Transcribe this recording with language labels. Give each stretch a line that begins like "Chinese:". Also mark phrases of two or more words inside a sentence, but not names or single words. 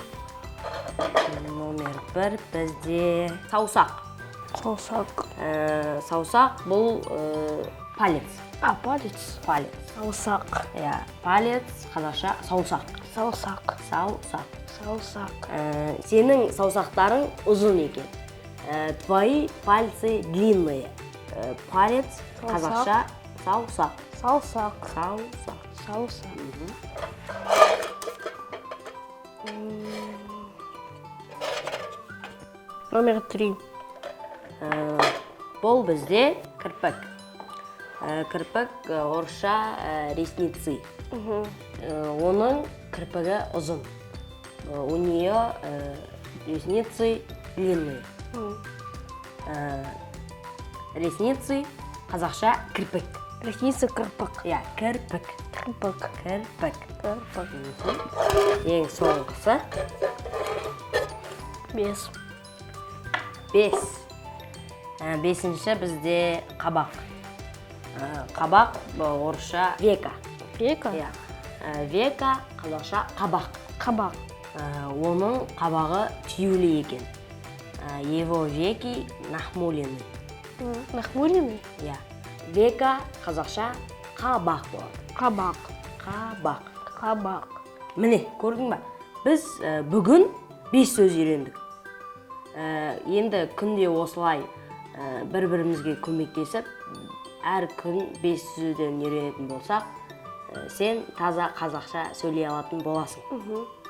Kazakh: Номер 1 бізде саусақ. Саусақ. Саусақ бұл палец.
Russian: Палец. Палец.
Kazakh: Саусақ. Палец, қазақша саусақ. Саусақ. Саусақ. Саусақ. Сенің саусақтарың ұзын екен.
Russian: Твои пальцы длинные. Палец,
Kazakh: қазақша саусақ. Саусақ. Саусақ. Саусақ. Номер 3. Бұл бізде кірпік. Кірпік орысша ресницы. Оның кірпігі ұзын.
Russian: У нее ресницы длинные. Ресницы,
Kazakh: қазақша кірпік.
Russian: Ресницы, кірпік.
Kazakh: Кірпік. Кірпік. Кірпік. Кірпік. Ең соңғысы. 5. 5. Бесінші бізде қабақ. Қабақ орысша века.
Russian: Века? Века,
Kazakh: қазақша қабақ. Қабақ. Оның қабағы түйулі екен.
Russian: Его веки нахмулены. Нахмуленный? Века,
Kazakh: қазақша қабақ болады. Қабақ. Қабақ. Қабақ. Міне, көрдің ба? Біз бүгін 5 сөз үйрендік. Енді күнде осылай бір-бірімізге көмектесіп, әр күн 5 сөзден үйренетін болсақ, сен таза қазақша сөйлей алатын боласың.